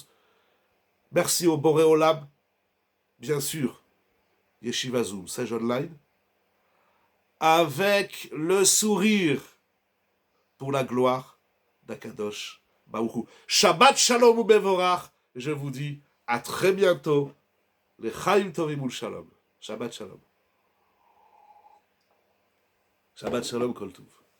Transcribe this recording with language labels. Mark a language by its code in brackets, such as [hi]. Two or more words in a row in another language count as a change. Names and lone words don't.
[fr] Merci au [he] בורא עולם, [fr] bien sûr, Yeshiva Zoom, Sage Online, avec le sourire pour la gloire d' [he] הקדוש ברוך הוא. שבת שלום ומבורך. [fr] Je vous dis à très bientôt. [he] לחיים טובים ולשלום. שבת שלום. שבת שלום כל טוב.